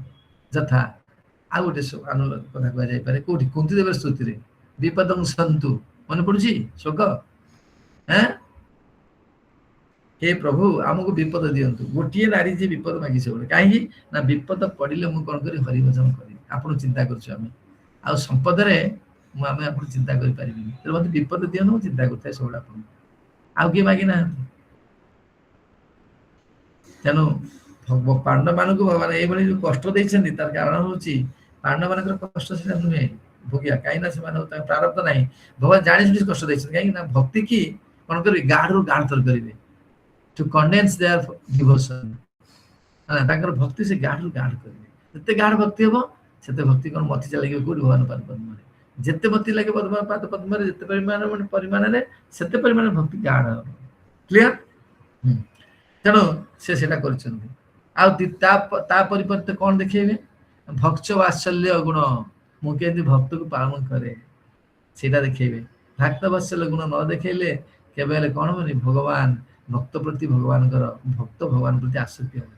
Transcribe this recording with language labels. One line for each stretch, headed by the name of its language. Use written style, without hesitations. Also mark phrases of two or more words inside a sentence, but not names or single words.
Odia: ଯଥା ଆଉ ଗୋଟେ କଥା କୁହାଯାଇପାରେ କୋଉଠି କୁନ୍ତୀଦେବର ସ୍ତୁତିରେ
Sanskrit: ବିପଦଂ ସନ୍ତୁ,
Odia: ମନେ ପଡୁଛି ଶୋକ, ହେ ପ୍ରଭୁ ଆମକୁ ବିପଦ ଦିଅନ୍ତୁ, ଗୋଟିଏ ନାରୀ ଯିଏ ବିପଦ ମାଗି ସବୁବେଳେ, କାହିଁକି ନା ବିପଦ ପଡିଲେ ମୁଁ କ'ଣ କରି ହରିଭଜନ କରିବି, ଆପଣ ଚିନ୍ତା କରୁଛୁ ଆମେ, ଆଉ ସମ୍ପଦରେ ଆମେ ଆପଣ ଚିନ୍ତା କରିପାରିବିନି, ତେଣୁ ମତେ ବିପଦ ଦିଅନ୍ତୁ, ମୁଁ ଚିନ୍ତା କରୁଥାଏ ସବୁବେଳେ ଆପଣ, ଆଉ କିଏ ମାଗି ନାହାନ୍ତି। ତେଣୁ ପାଣ୍ଡବ ମାନଙ୍କୁ ଭଗବାନ ଏଇଭଳି ଯୋଉ କଷ୍ଟ ଦେଇଛନ୍ତି ତାର କାରଣ ହଉଛି ପାଣ୍ଡବ ମାନଙ୍କର କଷ୍ଟ ସେଟା ନୁହେଁ ଭୋଗିବା, କାହିଁକି ନା ସେମାନେ ତାଙ୍କ ପ୍ରାରବ୍ଧ ନାହିଁ, ଭଗବାନ ଜାଣି ଶୁଣି କଷ୍ଟ ଦେଇଛନ୍ତି, କାହିଁକି ନା ଭକ୍ତି କି କ'ଣ କରିବେ ଗାଢରୁ ଗାଢତର କରିବେ,
English: to condense their devotion,
Odia: ତାଙ୍କର ଭକ୍ତି ସେ ଗାଢରୁ ଗାଢ କରିବେ, ଯେତେ ଗାଢ ଭକ୍ତି ହବ ସେତେ ଭକ୍ତି କ'ଣ ମତି ଲାଗିବ କୋଉଠି ଭଗବାନ ପାଦ ପଦ୍ମରେ, ଯେତେ ମତି ଲାଗେ ପାଦ ପଦ୍ମରେ ଯେତେ ପରିମାଣରେ ସେତେ ପରିମାଣରେ ଭକ୍ତି ଗାଢ ହବ, କ୍ଲିୟର? ତେଣୁ ସେ ସେଟା କରିଛନ୍ତି, ଆଉ ତା ପରିବର୍ତ୍ତେ କ'ଣ ଦେଖେଇବେ, ଭକ୍ତ ବାତ୍ସଲ୍ୟ ଗୁଣ, ମୁଁ କେମିତି ଭକ୍ତକୁ ପାଳନ କରେ ସେଇଟା ଦେଖେଇବେ, ଭକ୍ତ ବାତ୍ସଲ୍ୟ ଗୁଣ ନ ଦେଖେଇଲେ କେବେ ହେଲେ କ'ଣ ହବନି, ଭଗବାନ ଭକ୍ତ ପ୍ରତି ଭଗବାନଙ୍କର ଭକ୍ତ ଭଗବାନ ପ୍ରତି ଆସକ୍ତି ହବନି।